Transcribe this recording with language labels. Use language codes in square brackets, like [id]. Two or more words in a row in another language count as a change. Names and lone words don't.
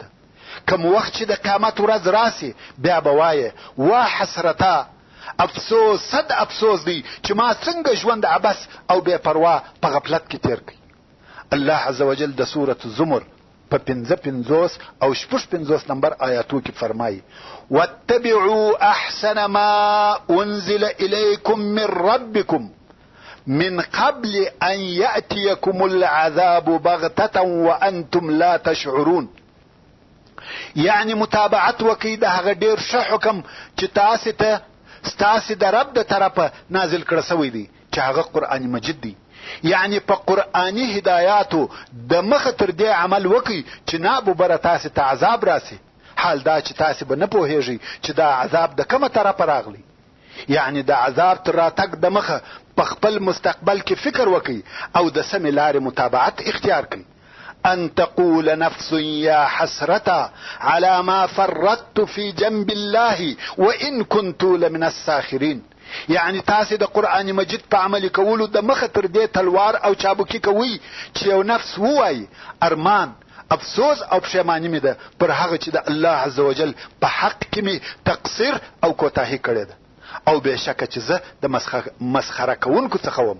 [ps] کوم وخت چې د قیامت ورځ راسي بیا به وایې وا حسرتا، افسوس صد افسوس دی چې ما څنګه ژوند عبث او بے پروا په غفلت کې تیر کړ. الله [ar] عز وجل [ps] د سورة الزمر په 55 او 56 نمبر آیاتو کې فرمایي [ar] واتبعوا احسن ما انزل الیکم من ربکم من قبل ان یأتیکم العذاب بغتة وانتم لا تشعرون. [ps] یعنی متابعت وکړئ د هغه ډیر ښه حکم چې تاسې ته ستاسې د رب د طرفه نازل کړه سوی دی چې هغه قرآن مجید دی. یعنی په قرآنی هدایاتو د مخه تر دې عمل وکړئ چې ناببره تاسې ته عذاب راسي. حال دا چې تاسې به نه پوهیږئ چې دا عذاب د کومه طرفه راغلی. یعنی د عذاب تر راتګ د مخه په خپل مستقبل کې فکر وکړئ او د سمې لارې متابعت اختیار کړئ. [ar] ان تقول نفس یا حسرتا على ما فرطت في جنب الله وان كنت لمن الساخرين. [ps] یعنی تاسې د قرآن مجید په عمل کولو د مخه تر دې تلوار او چابکي کوي چې یو نفس ووایي ارمان افسوس او پښیماني مې ده پر هغه چې د الله [ar] عز وجل [ps] په حق کې مې تقصیر او کوتاهي کړې ده او بېشکه چې زه د مسخره کوونکو څخه وم.